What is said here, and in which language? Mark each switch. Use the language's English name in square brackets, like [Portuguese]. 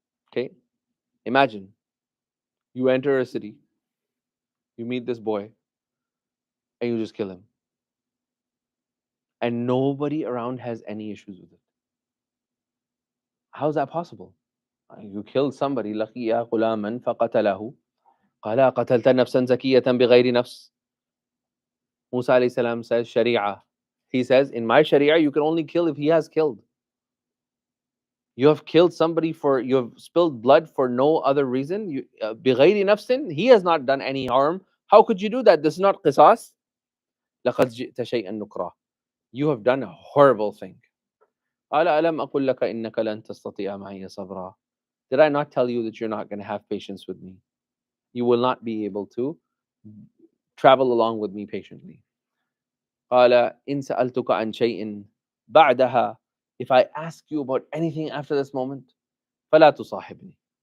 [English] Okay? Imagine, you enter a city, you meet this boy, and you just kill him. And nobody around has any issues with it. How is that possible? You killed somebody. [Arabic] لَقِيَا غُلَامًا فَقَتَلَهُ قَالَ قَتَلْتَ نَفْسًا زَكِيَّةً بِغَيْرِ نَفْسٍ. [English] Musa alayhi salam says, Sharia. He says, in my Sharia, you can only kill if he has killed. You have killed somebody you have spilled blood for no other reason. [Arabic] بغير نفس, [English] he has not done any harm. How could you do that? This is not qisas. [Arabic] لقد جئت شيئا نكرا. [English] You have done a horrible thing. [Arabic] قال ألم أقل لك إنك لن تستطيع معي صبرا. [English] Did I not tell you that you're not going to have patience with me? You will not be able to travel along with me patiently. [Arabic] قال إن سألتك عن شيء بعدها, [English] if I ask you about anything after this moment, [Arabic] فلا تصاحبني.